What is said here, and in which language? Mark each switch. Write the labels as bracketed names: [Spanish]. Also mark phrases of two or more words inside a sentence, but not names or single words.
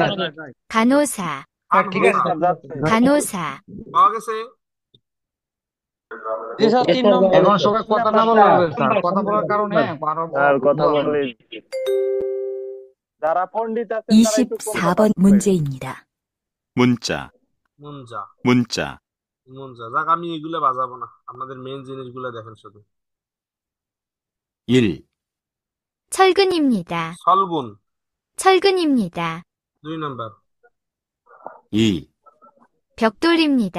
[Bangla] স্যার। শোনা যায়। [Korean] 간호사, [Bangla] স্যার ঠিক আছে আনহোসা স্যার যাচ্ছে। [Korean] 간호사, [Bangla] পাওয়া গেছে। জি স্যার 3 একটা নম্বর। বলেন এখন স্যার। সবাই কথা না বললে হবে স্যার, কথা বলার কারণে আরো আর কথা ভুল হবে। বলে যারা পণ্ডিত আছেন তারা একটু কম কথা [Korean] 24번 [Bangla] বলবেন। [Korean] 문제입니다. 문자, [Bangla] মুনজা, [Korean] 문자, [Bangla] মুনজা যাক, আমি এগুলো বাজাবো না, আপনাদের মেইন জিনিসগুলো দেখেন শুধু। 1, [Korean] 철근입니다. [Bangla] সলগুন, [Korean] 철근입니다. [Bangla] 2 নাম্বার। 2, [Korean] 벽돌입니다.